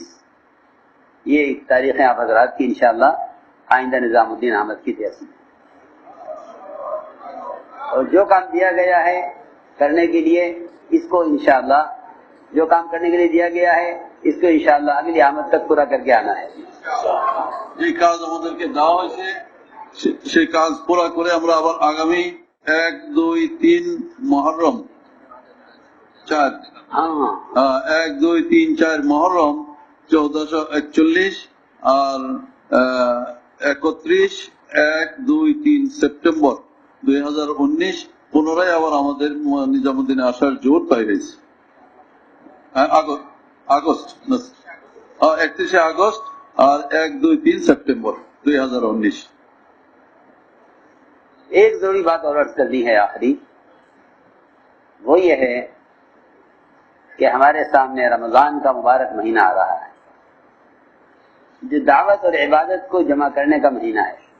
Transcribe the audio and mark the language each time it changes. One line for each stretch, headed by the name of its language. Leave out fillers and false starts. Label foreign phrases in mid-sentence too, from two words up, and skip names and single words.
Urdu: یہ تاریخیں آپ حضرات کی انشاءاللہ آئندہ نظام الدین احمد کی تیاری. اور جو کام دیا گیا ہے کرنے کے لیے اس کو انشاءاللہ جو کام کرنے کے لیے دیا گیا ہے اس کو انشاءاللہ اگلی آمد تک پورا کر کے آنا ہے.
Bangla: যে কাজ আমাদেরকে দেওয়া হয়েছে সেই কাজ পুরা করে আমরা আবার আগামী 1، 2، 3 মুহররম 4 1، 2، 3، 4 মুহররম 1441 আর 31، 1، 2، 3 সেপ্টেম্বর 2019 পুনরায় আবার আমাদের নিজামুদ্দিনে আসার জোর পাই হয়েছে. আগস্ট 31 আগস্ট
Urdu: اور 1، 2، 3 سپٹمبر 2019. ایک ضروری بات اور عرض کرنی ہے آخری، وہ یہ ہے کہ ہمارے سامنے رمضان کا مبارک مہینہ آ رہا ہے جو دعوت اور عبادت کو جمع کرنے کا مہینہ ہے.